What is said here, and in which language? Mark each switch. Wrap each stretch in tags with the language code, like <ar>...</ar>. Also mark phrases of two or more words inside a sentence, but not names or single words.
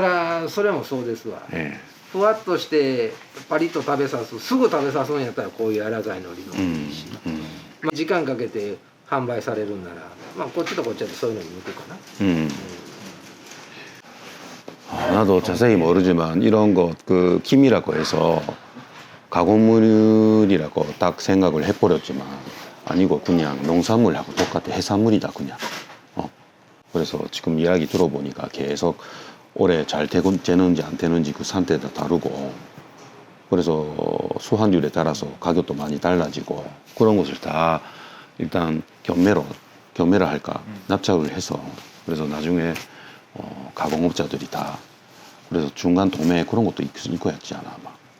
<ja>れもそうですわ。ふわっとしてパリッと食べさす、すぐ食べさすんやったらこういう柔らかい海苔の方がいいし、時間かけて販売されるんなら、こっちとこっちでそういうのに向くかな。</ja> <ko>나도 자세히 모르지만 이런 거 그 김이라고 해서 가공물이라고 딱 생각을 해버렸지만 아니고 그냥 농산물하고 똑같아. 해산물이다 그냥. 그래서 지금 이야기 들어보니까 계속 올해 잘 되는지 안 되는지 그 상태도 다르고 그래서 수환율에 따라서 가격도 많이 달라지고 그런 것을 다 일단 경매를 할까 납작을 해서 그래서 나중에 가공업자들이 다 그래서 중간 도매 그런 것도 있고 했지 않아 아마.</ko>